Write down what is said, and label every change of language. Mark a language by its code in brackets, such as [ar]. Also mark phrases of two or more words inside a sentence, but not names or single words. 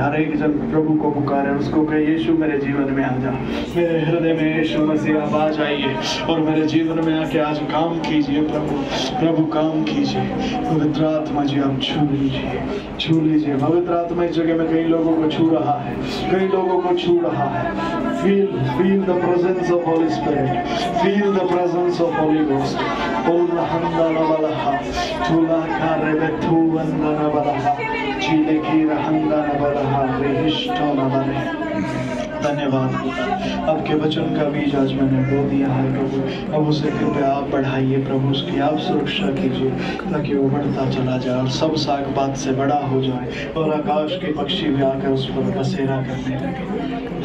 [hi] हर एक जन प्रभु को पुकारे, उसको कहे यीशु मेरे जीवन में आ जा, मेरे हृदय में यीशु मसीह आप आ जाइए और मेरे जीवन में आके आज काम कीजिए। प्रभु काम कीजिए। पवित्र आत्मा जी आप छू लीजिए, छू लीजिए। पवित्र आत्मा इस जगह में कई लोगों को छू रहा है, कई लोगों को छू रहा है। [en] Feel the presence of Holy Spirit. Feel the presence of Holy Ghost. Ola handala balaha, tula karebe tu andana balaha, chile kira handana balaha, rehishto nabare. [hi] धन्यवाद। आपके वचन का बीज आज मैंने बो दिया है प्रभु। अब उसे कृपया आप बढ़ाइए प्रभु, उसकी आप सुरक्षा कीजिए ताकि वो बढ़ता चला जाए और सब साग पात से बड़ा हो जाए और आकाश के पक्षी भी आकर उस पर बसेरा करने लगे।